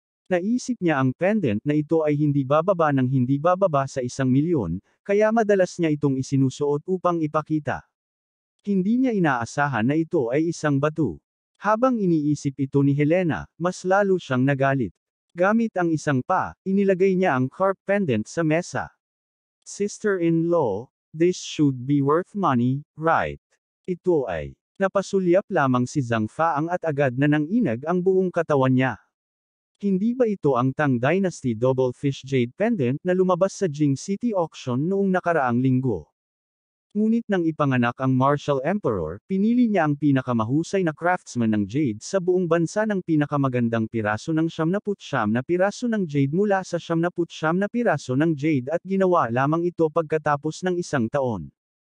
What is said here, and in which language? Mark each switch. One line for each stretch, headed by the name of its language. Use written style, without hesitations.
Filipino: Naisip niya ang pendant na ito ay hindi bababa ng hindi bababa sa 1 milyon, kaya madalas niya itong isinusuot upang ipakita. Hindi niya inaasahan na ito ay isang bato. Habang iniisip ito ni Helena, mas lalo siyang nagalit. Gamit ang isang inilagay niya ang carp pendant sa mesa.
English: Sister-in-law, this should be worth money, right?
Filipino: Ito ay. Napasulyap lamang si Zhang Faang at agad na nanginag ang buong katawan niya. Hindi ba ito ang Tang Dynasty Double Fish Jade Pendant na lumabas sa Jing City Auction noong nakaraang linggo? Ngunit nang ipanganak ang Martial Emperor, pinili niya ang pinakamahusay na craftsman ng jade sa buong bansa ng pinakamagandang piraso ng 99 na piraso ng jade mula sa 99 na piraso ng jade at ginawa lamang ito pagkatapos ng 1 taon.